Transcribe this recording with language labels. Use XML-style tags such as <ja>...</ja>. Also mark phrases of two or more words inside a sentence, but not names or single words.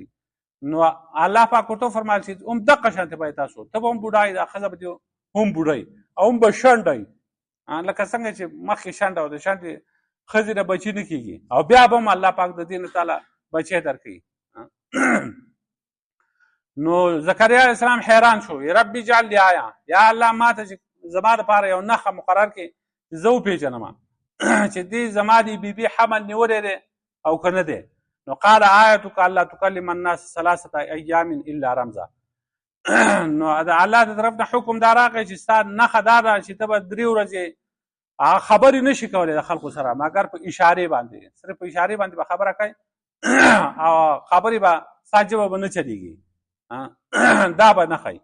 <ps>نو الله پاک ورته وفرمایل چې هم دقه شانتې به تاسو ته به هم بوډا دا ښځه به دې هم بوډۍ او هم به شنډه لکه څنګه چې مخکې شنډه او د شنډې ښځې نه بچي نه کېږي او بیا به هم الله پاک د دې نه تعالی بچی درکوي. نو زکریا</ps> <ar>علیه السلام</ar> <ps>حیران شو،</ps> <ar>رب اجعل لی آیه،</ar> <ps>یا الله ما ته چې زما دپاره یو نښه مقرر کړې زه وپېژنم چې دې زما دې بیبي حمل نیولی دی او که نه دی.</ps> <ar>نو قال آیتک الله تکلم الناس 3 ایام الا رمزا،</ar> <ps>نو د الله د طرف نه حکم دا راغی چې ستا نښه دا ده چې ته به 3 ورځې هغه خبرې نشي کولی د خلکو سره مګر په اشارې باندې، صرف په اشارې باندې به خبره کوي او خبرې به ستا ژبه به نه چلېږي، دا به نه ښایي.</ps>